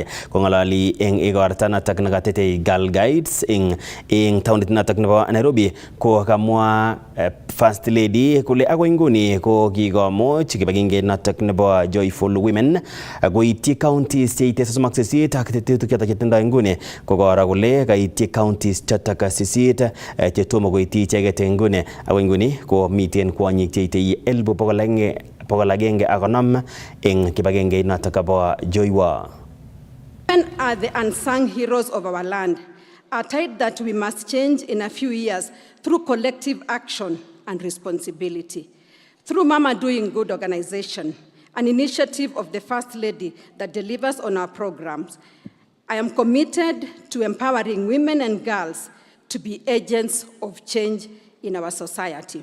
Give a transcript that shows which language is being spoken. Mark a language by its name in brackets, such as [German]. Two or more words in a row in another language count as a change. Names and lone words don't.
[Kalenjin] kong'ololi eng igorta notok nekatetei Girl Guides eng taunit notok nebo Nairobi ko kamwa First Lady kole agoi nguni ko kikomuch kibagengeit notok nebo Joyful Women koityi counties cheite 38 ak tetutik chotok chetindoi nguni kokoro kole kaityi counties chotok 8 chetomo koityi icheket nguni ako nguni ko miten kwonyik cheitei 1,150 eng kibagengeit notok bo Joywa. [English] Women are the unsung heroes of our land, a tide that we must change in a few years through collective action and responsibility. Through Mama Doing Good organization, an initiative of the First Lady that delivers on our programs, I am committed to empowering women and girls to be agents of change in our society.